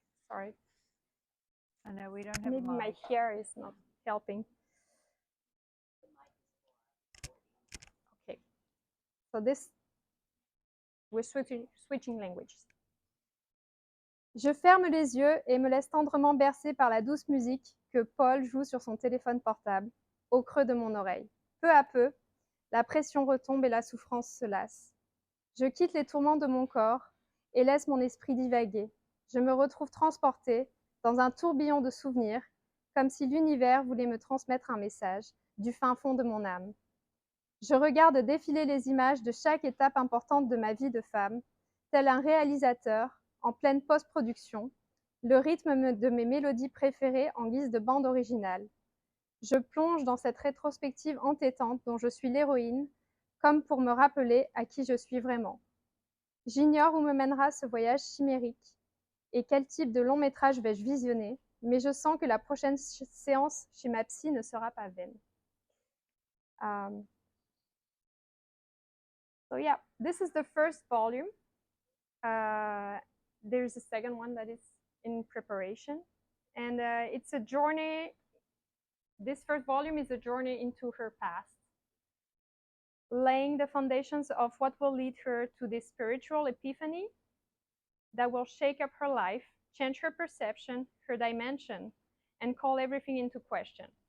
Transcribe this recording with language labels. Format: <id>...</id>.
<en>Sorry. I know we don't have Maybe my hair is not helping. Okay. So this, we're switching languages.</en> <fr>Je ferme les yeux et me laisse tendrement bercer par la douce musique que Paul joue sur son téléphone portable, au creux de mon oreille. Peu à peu, la pression retombe et la souffrance se lasse. Je quitte les tourments de mon corps et laisse mon esprit divaguer. Je me retrouve transportée dans un tourbillon de souvenirs, comme si l'univers voulait me transmettre un message du fin fond de mon âme. Je regarde défiler les images de chaque étape importante de ma vie de femme, tel un réalisateur en pleine post-production, le rythme de mes mélodies préférées en guise de bande originale. Je plonge dans cette rétrospective entêtante dont je suis l'héroïne, comme pour me rappeler à qui je suis vraiment. J'ignore où me mènera ce voyage chimérique et quel type de long métrage vais-je visionner, mais je sens que la prochaine séance chez ma psy ne sera pas vaine.</fr> <en>So yeah, this is the first volume. There's a second one that is in preparation, and it's a journey. This first volume is a journey into her past, laying the foundations of what will lead her to this spiritual epiphany that will shake up her life, change her perception, her dimension, and call everything into question.</en>